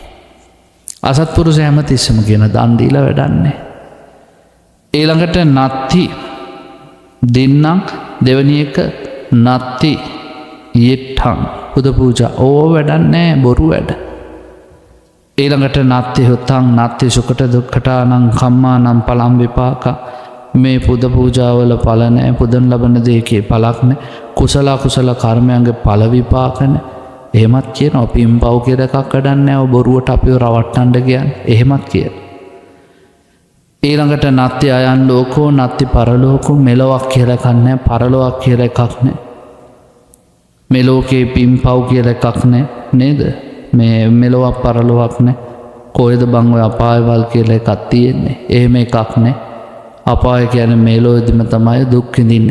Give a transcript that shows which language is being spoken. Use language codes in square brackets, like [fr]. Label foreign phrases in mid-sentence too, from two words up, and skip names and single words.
[si] අසත්පුරුෂ හැමතිස්සෙම කියන දන් දීලා වැඩක් නැහැ. ඊළඟට [pi] නත්ති දින්නම්, [si] දෙවැනි එක [pi] නත්ති යෙට්ටම්, [si] පුද පූජා ඕව වැඩක් නැහැ, බොරු වැඩ. ඊළඟට [pi] නත්ති හොත්තං නත්ති සුකට දුක්ඛටානං කම්මානං පලම් විපාක. [si] මේ පුද පූජාවල ඵල නැහැ, පුදන් ලබන දෙයකේ ඵලක් නැහැ, කුසල අකුසල කර්මයන්ගේ ඵල විපාක නැහැ. එහෙමත් කියනවා. පින්පව් කියලා එකක් වැඩක් නැහැ, බොරුවට අපිව රවට්ටන්න කියන්නේ. එහෙමත් කියනවා. ඊළඟට [pi] නත්ති අයන් ලෝකෝ නත්ති පරලෝකෝ, [si] මෙලොවක් කියලා එකක් නැහැ, පරලොවක් කියලා එකක් නැහැ. මේ ලෝකේ පින්පව් කියලා එකක් නැහැ නේද? මේ මෙලොවක් පරලොවක් නැහැ. කොහෙද බං ඔය අපායවල් කියලා එකක් තියෙන්නේ? එහෙම එකක් නැහැ. අපාය කියන්නේ මෙලොවේදීම තමයි දුක් විඳින්නේ.